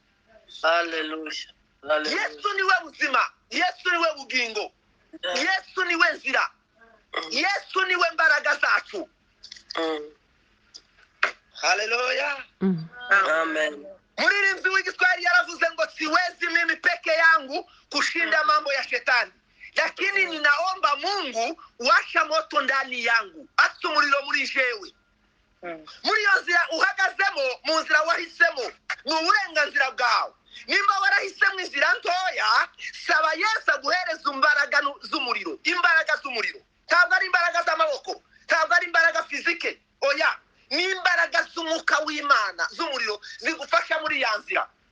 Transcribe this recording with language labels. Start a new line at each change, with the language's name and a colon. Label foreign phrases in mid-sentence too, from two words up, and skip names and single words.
Kinyarwanda: Hallelujah. Yesu niwe buzima, Yesu niwe bugingo, Yesu niwe nzira, Yesu niwe mbaraga zacu. Haleluya. Amen. Muririmbi w'Igiswahili yaravuze ngo
Swahili: siwezi mimi peke yangu kushinda mambo ya shetani, lakini ninaomba Mungu washa moto ndani yangu,
Kinyarwanda: asa umuriro muri jewe. Muri iyo nzira uhagazemo, mu nzira wahisemo, ni uburenganzira bwawe. Nimba warahisemo inzira ntoya, saba Yesu aguhereza imbaraga z'umuriro, imbaraga z'umuriro. Ntabwo ari imbaraga z'amaboko, ntabwo ari imbaraga fizike, oya, ni imbaraga z'umwuka w'Imana z'umuriro zigufasha muri ya nzira.